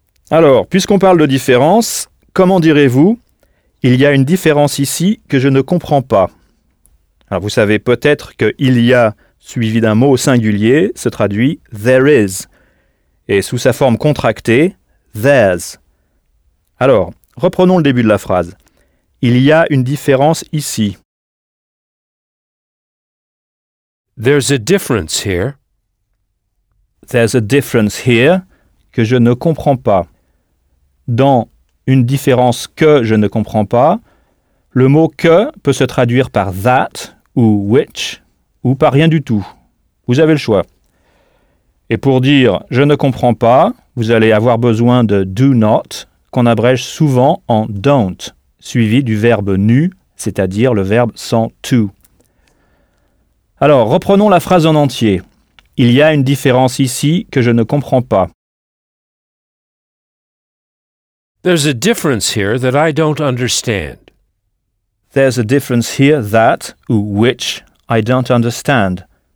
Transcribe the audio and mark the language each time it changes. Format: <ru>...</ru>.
<fr>Alors, puisqu'on parle de différence, comment direz-vous « il y a une différence ici que je ne comprends pas » Alors, vous savez peut-être que « il y a » suivi d'un mot au singulier se traduit «</fr> <en>there is</en> <fr>» et sous sa forme contractée « there's ». Alors, reprenons le début de la phrase. « Il y a une différence ici. »</fr> <en>There's a difference here. There's a difference here</en> <fr>que je ne comprends pas. Dans une différence que je ne comprends pas, le mot que peut se traduire par that ou which ou par rien du tout. Vous avez le choix. Et pour dire je ne comprends pas, vous allez avoir besoin de</fr> <en>do not</en> <fr>qu'on abrège souvent en don't, suivi du verbe nu, c'est-à-dire le verbe sans to. Alors, reprenons la phrase en entier. Il y a une différence ici que je ne comprends pas.</fr> <en>There's a difference here that I don't understand. There's a difference here that, ou which, I don't understand.</en>